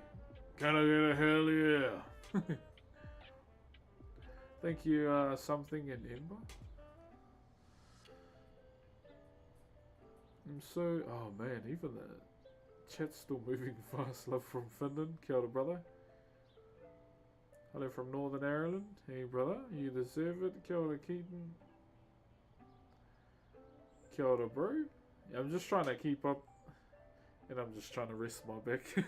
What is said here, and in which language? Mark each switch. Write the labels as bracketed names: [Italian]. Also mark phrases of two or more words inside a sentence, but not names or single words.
[English] Can I get a hell yeah? Thank you, something in Ember. I'm so, oh man, even the chat's still moving fast. Love from Finland. [Māori] Kia ora, [English] brother. Hello from Northern Ireland. Hey, brother. You deserve it. [Māori] Kia ora, Keaton. Kia ora, [English] bro. Yeah, I'm just trying to keep up. And I'm just trying to rest my back.